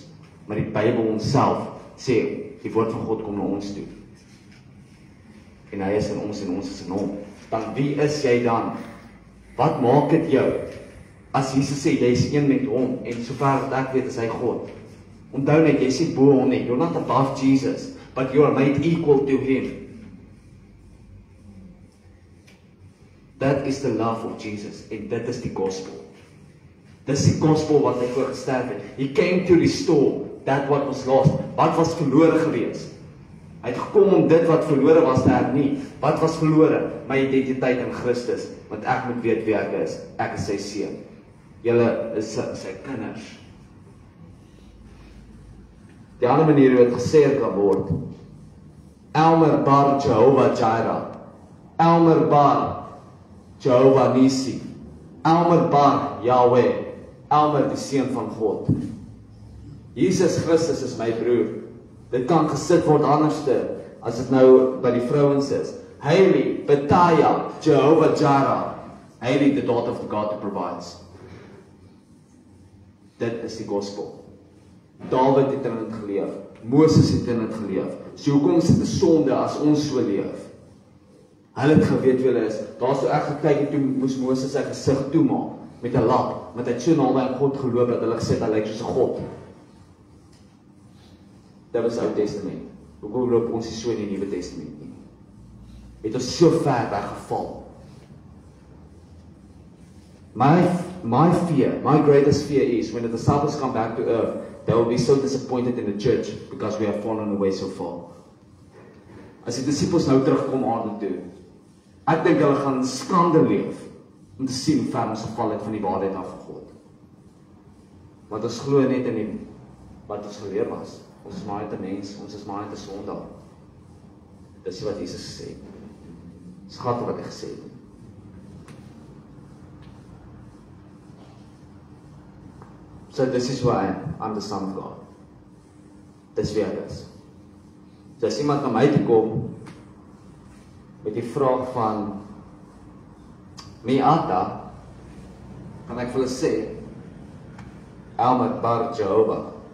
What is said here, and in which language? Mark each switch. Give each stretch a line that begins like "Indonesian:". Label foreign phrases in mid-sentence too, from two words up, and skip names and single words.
Afrikaans: Maar die Bybel onsself sê, die woord van God kom na ons toe. En hy is in ons en ons is in hom. Dan wie is jy dan? Wat maak dit jou? As Jesus sê, jy is een met hom, en sover wat ek weet is hy God. Onthou net, jy is nie bo hom nie.
English: You're not above Jesus, but you are made equal to him. That is the love of Jesus,
Afrikaans: en dit is die gospel. Dis die gospel wat hy voorgesterf het.
English: He came to restore that what was lost.
Afrikaans: Wat was verlore gewees? Hy het gekom om dit wat verlore was te hernie. Wat was verlore? My identiteit in Christus. Want ek moet weet wie ek is. Ek is sy seun. Julle is sy kinders. Die ander manier hoe het gesê kan word. Elmer bar Jehovah Jireh. Elmer bar Jehovah Nissi. Elmer bar Yahweh. Elmer die Seun van God. Jesus Christus is my broer. Dit kan gesit word anderste, as dit nou by die vrouens is. Hailey, Betaya, Jehovah Jireh. Hailey,
English: the daughter of the God who provides.
Afrikaans: Dit is die gospel. David het in dit geleef. Moses het in dit geleef. So hoekom is dit 'n sonde as ons so leef? Hulle het geweet wie hulle is. Daar so ek gekyk en toe moes Moses sy gesig toemaak met 'n lap, want hy het so naby aan God geloop dat hulle gesê het hy lyk soos 'n God. Dit was Ou Testament. Hoekom loop ons nie so in die Nuwe Testament nie? Het ons so ver weggeval.
English: My fear, my greatest fear is when the disciples come back to earth, they will be so disappointed in the church because we have fallen away so far.
Afrikaans: As die disciples nou terugkom aarde toe, ek dink hulle gaan skande leef om te sien hoe ver ons geval het van die waarheid af van God. Want ons glo net in die wat ons geleer was. Ons is maar net 'n mens, ons is maar net 'n sondaar. Dis wat Jesus gesê het. Skat wat hy gesê het.
English: So this is why I'm the Son of God.
Afrikaans: Dis wie ek is. So as iemand na my toe kom met die vraag van Miata, kan ek vir hulle sê Elmer bar Jehovah.